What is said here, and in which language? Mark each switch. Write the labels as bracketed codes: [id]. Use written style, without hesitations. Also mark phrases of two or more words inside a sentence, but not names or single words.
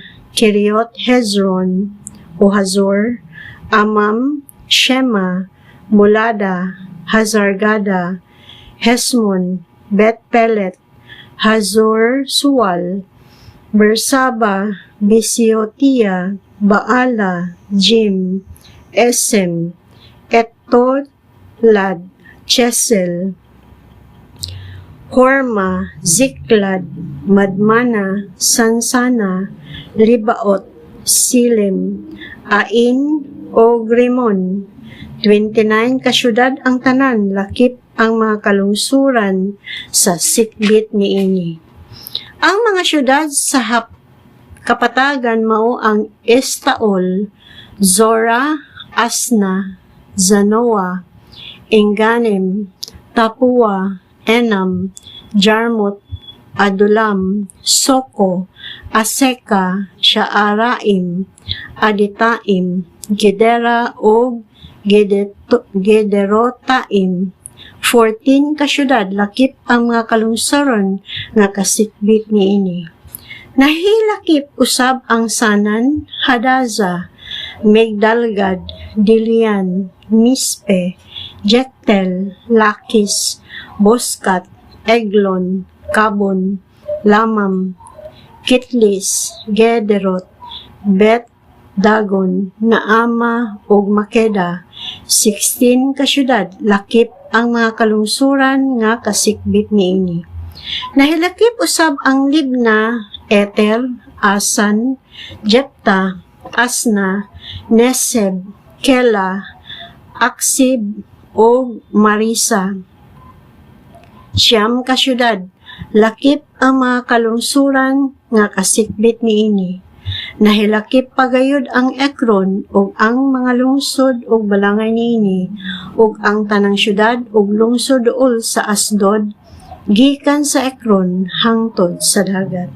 [ceb] Kiriot Hezron, o Hazor, Amam, Shema, Mulada, Hazargada, Hesmon, Bet Pelet, Hazor Sual, Bersaba, Bisiotia, Baala, Jim, Esem, Etolad, Chesel, Horma, Ziklad, Madmana, Sansana, Libaot, Silim, Ain, o Grimon. 29 kasyudad ang tanan, lakip ang mga kalungsuran sa sikbit niini. Ang mga syudad sa kapatagan mao ang Estaol, Zora, Asna, Zanoa, Enganim, Tapua, Enam, Jarmut, Adulam, Soko, Aseka, Shaaraim, Aditaim, Gedera o Gederotaim. 14 kasyudad lakip ang mga kalungsaron nga kasikbit niini. Nahilakip usab ang Sanan, Hadaza, Migdalgad, Dilian, Mispe, Jektel, Lakis, Boskat, Eglon, Kabon, Lamam, Kitlis, Gederot, Bet, Dagon, Naama, ug Makeda. 16 kasyudad lakip ang mga kalungsuran nga kasikbit niini. Nahilakip usab ang Libna, Eter, Asan, Jepta, Asna, Neseb, Kela, Aksib, o Marisa. 9 kasyudad lakip ang mga kalungsuran nga kasikbit niini. Nahilakip pagayod ang Ekron ug ang mga lungsod ug balangay niini ug ang tanang syudad ug lungsod duol sa Asdod gikan sa Ekron hangtod sa dagat.